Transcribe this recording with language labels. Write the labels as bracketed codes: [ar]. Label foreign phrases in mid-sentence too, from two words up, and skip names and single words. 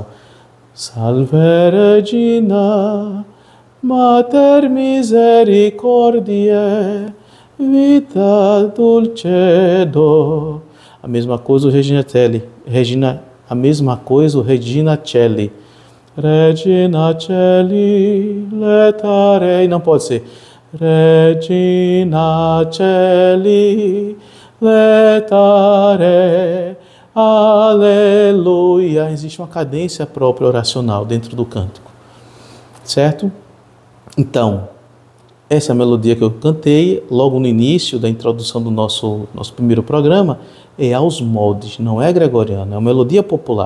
[la] Salve Regina, Mater Misericordiae, Vita Dulcedo. [pt] A mesma coisa o [la] Regina Celli. [pt] A mesma coisa o [la] Regina Celli. Regina Celli, letarei. [pt] Não pode ser. [la] Regina Celli, letarei. [pt] Aleluia. Existe uma cadência própria oracional dentro do cântico. Certo? Então, essa melodia que eu cantei logo no início da introdução do nosso primeiro programa é aos moldes, não é gregoriana, é uma melodia popular.